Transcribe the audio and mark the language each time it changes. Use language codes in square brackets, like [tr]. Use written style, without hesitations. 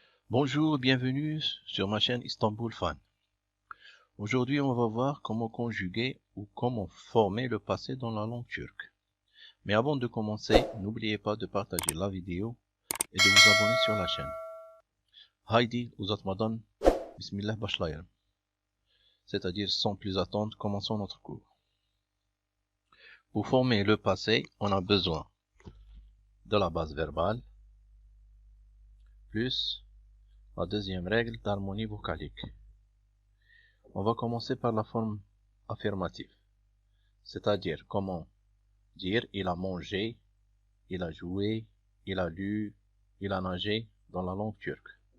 [fr] Bonjour, bienvenue sur ma chaîne Istanbul Fan. Aujourd'hui, on va voir comment conjuguer ou comment former le passé dans la langue turque. Mais avant de commencer, n'oubliez pas de partager la vidéo et de vous abonner sur la chaîne. [tr] Haydi uzatmadan Bismillah başlayalım. [fr] C'est-à-dire sans plus attendre, commençons notre cours. Pour former le passé, on a besoin de la base verbale plus la deuxième règle d'harmonie vocalique. On va commencer par la forme affirmative, c'est-à-dire comment dire il a mangé, il a joué, il a lu, il a nagé dans la langue turque.